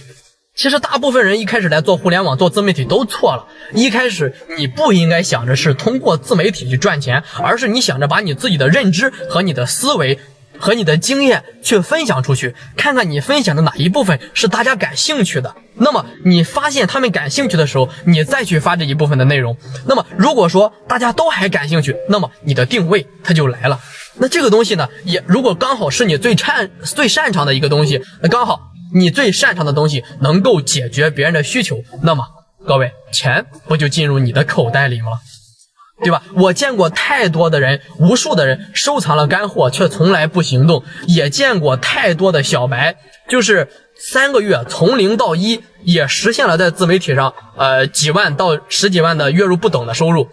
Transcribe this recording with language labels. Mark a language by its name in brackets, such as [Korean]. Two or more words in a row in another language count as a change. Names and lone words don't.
[Chinese] 其實大部分人一開始來做互聯网做自媒體都錯了，一開始你不應該想着是通過自媒體去賺錢，而是你想着把你自己的認知和你的思維和你的經驗去分享出去，看看你分享的哪一部分是大家感興趣的。那麼你發現他們感興趣的时候，你再去發這一部分的內容。那麼如果說大家都還感興趣，那麼你的定位它就來了。那這個東西呢，也如果剛好是你最擅長的一個東西，那剛好你最擅長的東西能夠解決別人的需求，那麼各位，錢不就進入你的口袋裡嗎？对吧？我見過太多的人，無數的人收藏了乾貨卻從來不行動，也見過太多的小白，就是3個月從0到1也實現了在自媒體上幾萬到10幾萬的月入不等的收入。